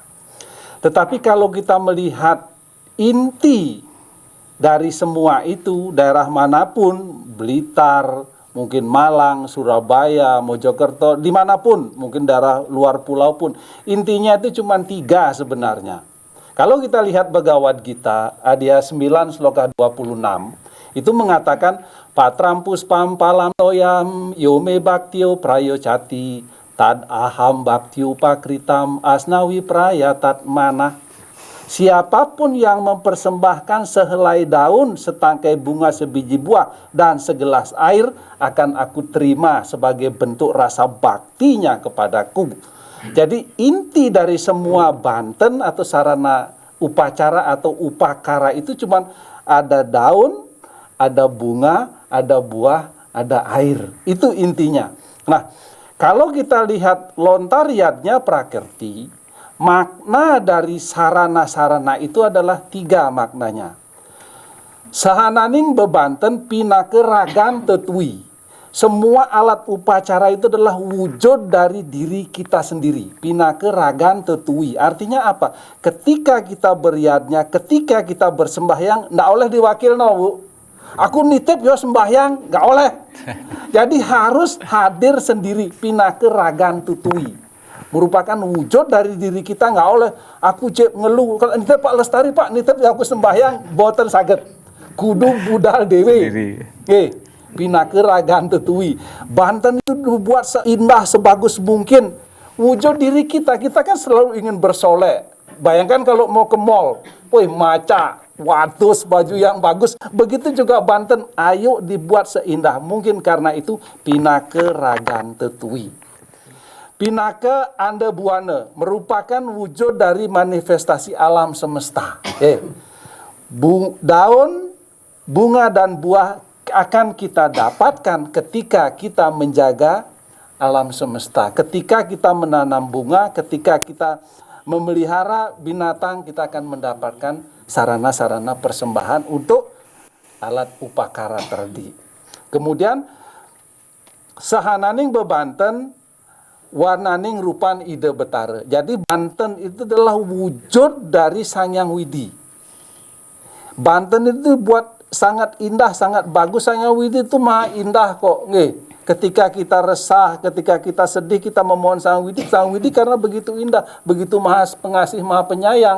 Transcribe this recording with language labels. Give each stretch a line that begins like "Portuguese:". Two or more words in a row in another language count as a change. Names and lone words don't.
Indonesian: Tetapi kalau kita melihat inti dari semua itu, daerah manapun, Blitar, mungkin Malang, Surabaya, Mojokerto, dimanapun, mungkin daerah luar pulau pun, intinya itu cuma 3 sebenarnya. Kalau kita lihat Bhagavad Gita, Adya 9 sloka 26, itu mengatakan,
Sanskrit: Patram puspam palam toyam yome bhaktyo prayocati tad aham bhaktyo pakritam asnawi prayatat manah.
Indonesian: Siapapun yang mempersembahkan sehelai daun, setangkai bunga, sebiji buah, dan segelas air akan aku terima sebagai bentuk rasa baktinya kepadaku. Jadi inti dari semua Banten atau sarana upacara atau upakara itu cuma ada daun, ada bunga, ada buah, ada air. Itu intinya. Nah, kalau kita lihat lontariatnya Prakerti, makna dari sarana-sarana itu adalah 3 maknanya.
Balinese: Sahananing bebanten pinake ragan tetui.
Indonesian: Semua alat upacara itu adalah wujud dari diri kita sendiri.
Balinese: Pinake ragan tetui.
Indonesian: Artinya apa? Ketika kita beriadnya, ketika kita bersembahyang,
Javanese: ndak oleh diwakil no,
Indonesian: Bu.
Javanese: Aku nitip yo sembahyang, nggak oleh.
Indonesian: Jadi harus hadir sendiri.
Balinese: Pinake ragan tetui.
Indonesian: Merupakan wujud dari diri kita,
Javanese: nggak oleh. Aku cek ngeluh.
Indonesian: Kalau nitip Pak Lestari, Pak nitip ya aku sembahyang,
Javanese: boten saged. Kudu budal dewe.
Balinese: Pinake ragan tetui.
Indonesian: Banten itu dibuat seindah, sebagus mungkin. Wujud diri kita kan selalu ingin bersolek. Bayangkan kalau mau ke mall, wih maca, watus, baju yang bagus. Begitu juga Banten, ayo dibuat seindah mungkin. Karena itu
Balinese: pinake ragan tetui. Pinake ande buana
Indonesian: merupakan wujud dari manifestasi alam semesta. Daun, bunga dan buah akan kita dapatkan ketika kita menjaga alam semesta. Ketika kita menanam bunga, ketika kita memelihara binatang, kita akan mendapatkan sarana-sarana persembahan untuk alat upakara tadi.
Balinese: Kemudian sahananing bebanten warnaning rupan ide betara.
Indonesian: Jadi Banten itu adalah wujud dari Sang Hyang Widi. Banten itu buat sangat indah, sangat bagus. Sang Hyang Widi itu maha indah kok. Ketika kita resah, ketika kita sedih, kita memohon Sang Hyang Widi karena begitu indah, begitu maha pengasih, maha penyayang.